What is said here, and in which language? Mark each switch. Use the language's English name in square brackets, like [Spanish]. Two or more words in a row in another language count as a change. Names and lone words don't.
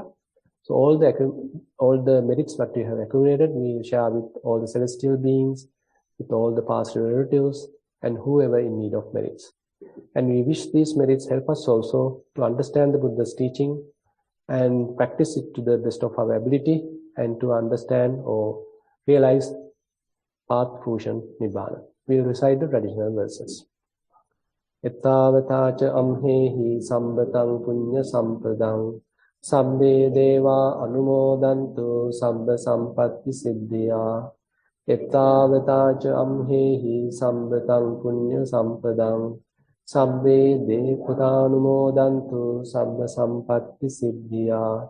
[English] So all the merits that we have accumulated, we will share with all the celestial beings, with all the past relatives, and whoever in need of merits. And we wish these merits help us also to understand the Buddha's teaching and practice it to the best of our ability, and to understand or realize path, fusion, nibbana. We will recite the traditional verses. [Pali] Ettavataca amhehi sambatang punya sampadang sabbe deva anumodantu sabba sampatti siddhya. Ettavataca amhehi sambatang punya sampadang sabbe devatanumodantu sabba sampatti siddhya.